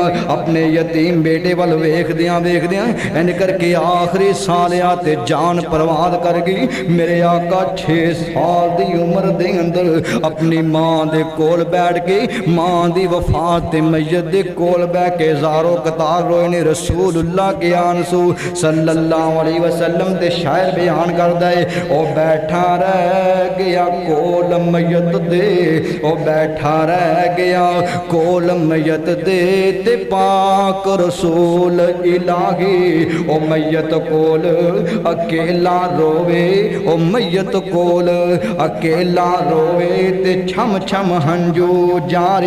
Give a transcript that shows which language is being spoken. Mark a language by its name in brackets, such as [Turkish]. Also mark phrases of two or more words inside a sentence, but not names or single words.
[Punjabi] اپنے یتیم بیٹے وال ویکھدیاں انج کر کے آخری سالیا تے جان پرواد کر گئی. میرے آقا 6 سال دی عمر دے اندر اپنی ماں دے کول بیٹھ کے ماں دی وفات تے میت دے کول بیٹھ کے زار و قطار روئے نے. رسول اللہ کے آنسو [Arabic] صلى الله عليه وسلم [Punjabi] تے شاعر بیان کردا ہے، او بیٹھا رہ گیا کول میت دے، او بیٹھا رہ گیا کول میت دے تے پاک رسول الٰہی. او میت کول اکیلا رووے، او میت کول اکیلا رووے تے چھم چھم ہنجو جارے.